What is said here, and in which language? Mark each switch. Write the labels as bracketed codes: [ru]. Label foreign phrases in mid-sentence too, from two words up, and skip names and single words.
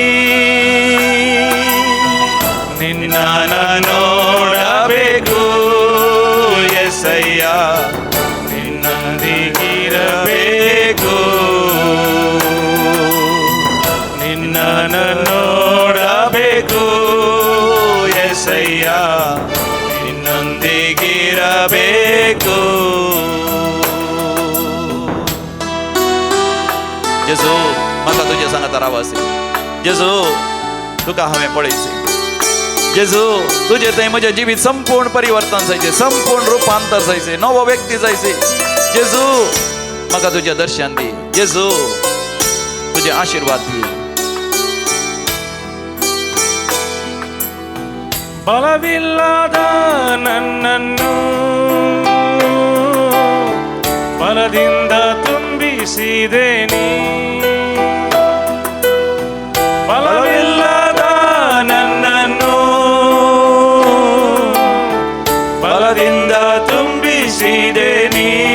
[kn] ನಿನ್ನನ್ನು ನೋಡಬೇಕು యేసయ్య ನಿನ್ನೊಂದಿಗಿರಬೇಕು. ನಿನ್ನನ್ನು ನೋಡಬೇಕು యేసయ్య ನಿನ್ನೊಂದಿಗಿರಬೇಕು. [kok] जेजू म्हाका तुजे सांगात रावप असेल. जेजू तुका हांवें पळयसी. जेजू तुजे थंय म्हजें जिवीत संपूर्ण परिवर्तन जायचें, संपूर्ण रुपांतर जायचें, नवो व्यक्ती जायचें. जेजू म्हाका तुजें दर्शन दी. जेजू तुजे आशीर्वाद दी. [kn] ಬಲವಿಲ್ಲದ ನನ್ನನ್ನು ಬಲದಿಂದ ತುಂಬಿಸಿದೆ ನೀ. ಬಲವಿಲ್ಲದ ನನ್ನನ್ನು ಬಲದಿಂದ ತುಂಬಿಸಿದೆ ನೀ.